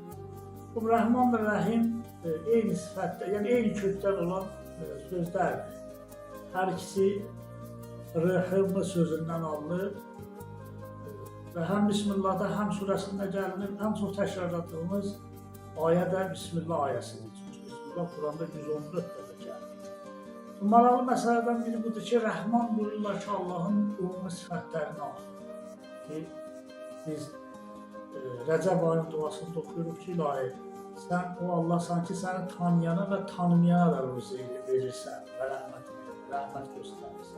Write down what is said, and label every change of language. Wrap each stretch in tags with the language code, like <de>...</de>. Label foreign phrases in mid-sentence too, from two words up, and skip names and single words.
<tr>Bu Rahman ve Rahim eyni sıfatda, yani eyni kökten olan sözlerdir. Her ikisi Rahim sözünden alınır. Ve hem Bismillah'da hem suresinde gelinir, hem çok tekrarladığımız</tr> <az>ayədə Bismillah ayəsidir. Çünki Bismillah Kur'an'da 114 dəfə gəlir. Maraqlı məsələdən biri budur ki, Rəhman buyururlar ki, Allah'ın ümumi sifətlərini alır. Ki, biz Rəcəb ayının duasında oxuyuruq ki, ilahi, sən o Allah sanki səni tanıyana və tanımayana da rüzi verirsən və rəhmət göstərirsən.</az>